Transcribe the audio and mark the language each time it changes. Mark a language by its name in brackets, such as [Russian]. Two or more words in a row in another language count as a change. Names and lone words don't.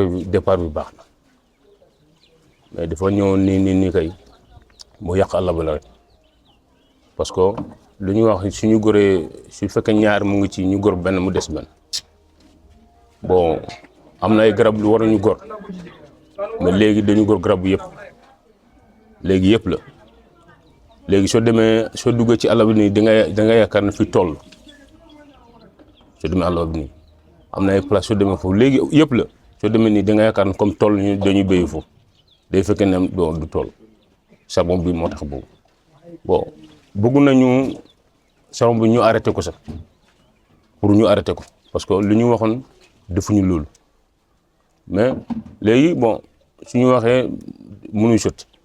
[Wolof] départ bi baax na mais dafa ñewon ni kay mo yaq Allah ba la rek [French] parce que [Wolof] lu ñu wax suñu goré su fekk ñaar mu ngi ci ñu gor ben mu dess ben bon amna ay garab lu waru ñu gor mais légui dañu gor garab yépp légui yépp la légui so démé so duggé ci Allah bi ni da nga yakar na fi toll so démé Allah bi ni amna ay place so démé fofu légui yépp la so démé ni da nga yakar comme toll ñu dañu béy fofu day fekk ne du toll charbon bi motax bobu bon bëggu nañu charbon bi ñu arrêté ko sax pour ñu arrêté ko [French] parce que [Wolof] lu ñu waxon defuñu lool mais légui bon suñu waxé mënu sotti